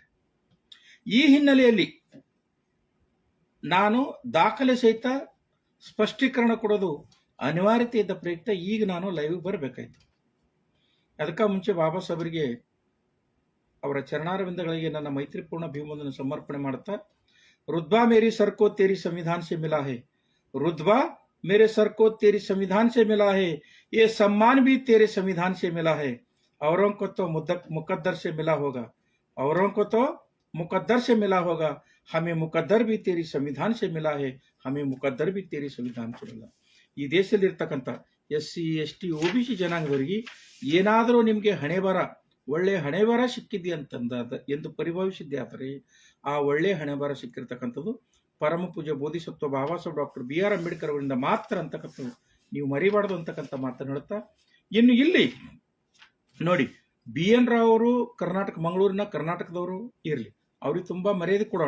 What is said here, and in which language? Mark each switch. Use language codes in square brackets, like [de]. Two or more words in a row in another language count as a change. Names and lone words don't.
[kn] ಈ ಹಿನ್ನೆಲೆಯಲ್ಲಿ ನಾನು ದಾಖಲೆ ಸಹಿತ ಸ್ಪಷ್ಟೀಕರಣ ಕೊಡೋದು ಅನಿವಾರ್ಯತೆ ಇದ್ದ ಪ್ರಯುಕ್ತ ಈಗ ನಾನು ಲೈವ್ ಬರಬೇಕಾಯ್ತು. ಅದಕ್ಕೆ ಮುಂಚೆ ಬಾಬಾ ಸಾಹೇಬರಿಗೆ ಅವರ ಚರಣಾರವಿಂದಗಳಿಗೆ ನನ್ನ ಮೈತ್ರಿಪೂರ್ಣ ಭೀಮವನ್ನು ಸಮರ್ಪಣೆ ಮಾಡುತ್ತಾ, [hi] रुतबा मेरी सरको तेरी संविधान से मिला है, रुतबा मेरे सरको तेरी संविधान से मिला है, ये सम्मान भी तेरे संविधान से मिला है, औरों को तो मुकद्दर से मिला होगा, औरों को तो मुकद्दर से मिला होगा, हमें मुकद्दर भी तेरी संविधान से मिला है, हमें मुकद्दर भी तेरी संविधान से मिला. [kn] ಈ ದೇಶದಲ್ಲಿರ್ತಕ್ಕಂಥ SC ST OBC ಜನಾಂಗದವರಿಗೆ ಏನಾದರೂ ನಿಮಗೆ ಒಳ್ಳೆ ಹಣೆಬರ ಸಿಕ್ಕಿದೆ ಎಂದು ಪರಿಭಾವಿಸಿದ್ದೆ ಆದರೆ ಆ ಒಳ್ಳೆ ಹಣೆಬರ ಸಿಕ್ಕಿರ್ತಕ್ಕಂಥದ್ದು ಪರಮ ಪೂಜ್ಯ ಬೋಧಿಸತ್ವ ಬಾಬಾ ಸಾಹೇಬ್ ಡಾಕ್ಟರ್ BR ಅಂಬೇಡ್ಕರ್ ಅವರಿಂದ ಮಾತ್ರ ಅಂತಕ್ಕಂಥದ್ದು ನೀವು ಮರಿಬಾರ್ದು ಅಂತಕ್ಕಂಥ ಮಾತನ್ನು ಹೇಳುತ್ತಾ, ಇನ್ನು ಇಲ್ಲಿ ನೋಡಿ BN ರಾವ್ ಅವರು ಮಂಗಳೂರಿನ ಕರ್ನಾಟಕದವರು ಇರಲಿ, ಅವ್ರಿಗೆ ತುಂಬ ಮರ್ಯಾದೆ ಕೊಡೋಣ.